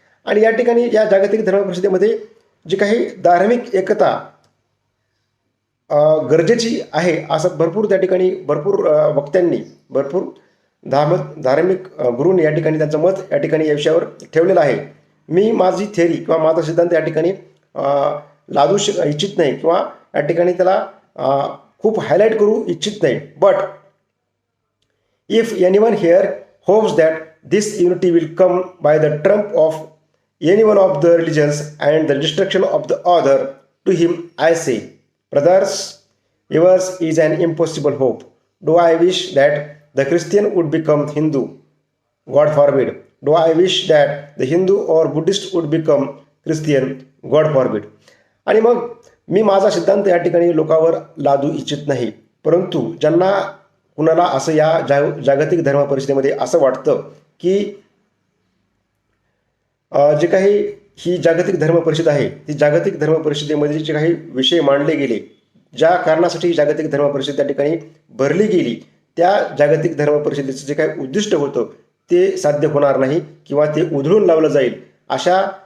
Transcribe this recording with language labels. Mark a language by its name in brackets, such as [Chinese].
[Marathi] आणि या ठिकाणी या जागतिक धर्म परिषदेमध्ये जी काही धार्मिक एकता गरजेची आहे असं भरपूर त्या ठिकाणी भरपूर वक्त्यांनी भरपूर धार्मिक गुरूंनी या ठिकाणी त्यांचं मत या ठिकाणी या विषयावर ठेवलेलं आहे. मी माझी थेअरी किंवा माझा सिद्धांत या ठिकाणी लादू इच्छित नाही किंवा या ठिकाणी त्याला खूप हायलाईट करू इच्छित नाही. [English] But if anyone here hopes that this unity will come by the triumph of any one of the religions and the destruction of the other, to him I say, brothers, yours is an impossible hope. Do I wish that the Christian would become Hindu? God forbid. Do I wish that the Hindu or Buddhist would become Christian? God forbid. [Marathi] आणि मग मी माझा सिद्धांत या ठिकाणी लोकांवर लादू इच्छित नाही, परंतु ज्यांना कुणाला असं या जागतिक धर्म परिषदेमध्ये असं वाटतं की जे काही ही जागतिक धर्म परिषद आहे ती जागतिक धर्म परिषदेमध्ये जे काही विषय मांडले गेले, ज्या कारणासाठी जागतिक धर्म परिषद त्या ठिकाणी भरली गेली, त्या जागतिक धर्म परिषदेचं जे काही उद्दिष्ट होतं ते साध्य होणार नाही किंवा ते उधळून लावलं जाईल, अशा